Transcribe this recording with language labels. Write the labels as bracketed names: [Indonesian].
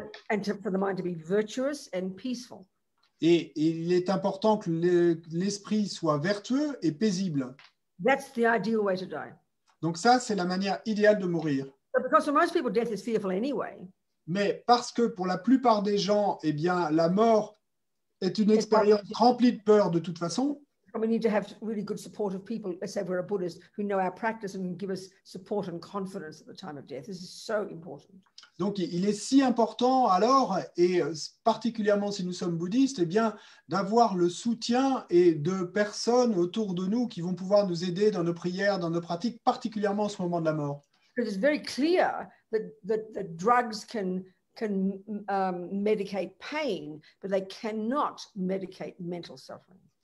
[English] And for the mind to be virtuous and peaceful. [French] Et il est important que l'esprit soit vertueux et paisible. [English] That's the ideal way to die. [French] Donc ça, c'est la manière idéale de mourir. [English] But because for most people, death is fearful anyway. [French] Mais parce que pour la plupart des gens, la mort est une expérience remplie de peur de toute façon. [English] And we need to have really good supportive people, let's say we're a Buddhist, who know our practice and can give us support and confidence at the time of death. This is so important. [French] Donc, il est si important alors, et particulièrement si nous sommes bouddhistes, eh bien, d'avoir le soutien et de personnes autour de nous qui vont pouvoir nous aider dans nos prières, dans nos pratiques, particulièrement en ce moment de la mort. [English] Because it's very clear that drugs can medicate pain, but they cannot medicate mental suffering.